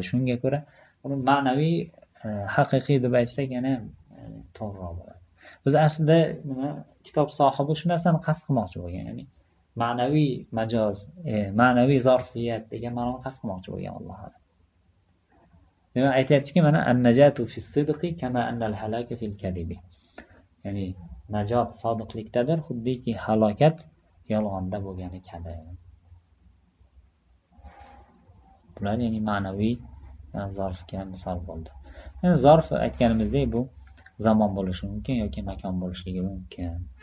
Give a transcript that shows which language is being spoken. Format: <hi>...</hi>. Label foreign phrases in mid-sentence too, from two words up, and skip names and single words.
<uz>Shunga ko'ra uni ma'naviy haqiqiy deb aytsak yana to'g'riroq bo'ladi. O'zi aslida nima kitob sohibi shu narsani qasd qilmoqchi bo'lgan, ya'ni ma'naviy majoz, ma'naviy zarfiyat degan ma'noni qasd qilmoqchi bo'lgan Alloh taolo. Demak aytayaptiki, mana</uz> <ar>النجاة في الصدق كما أن الهلاك في الكذب.</ar> <uz>Ya'ni najot sodiqlikdadir, xuddiki halokat yolg'onda bo'lgani kabi. Bular ya'ni ma'naviy zarfga misol bo'ldi. Yani zarf aytganimizdek bu zamon bo'lishi mumkin yoki makon bo'lishligi mumkin.</uz>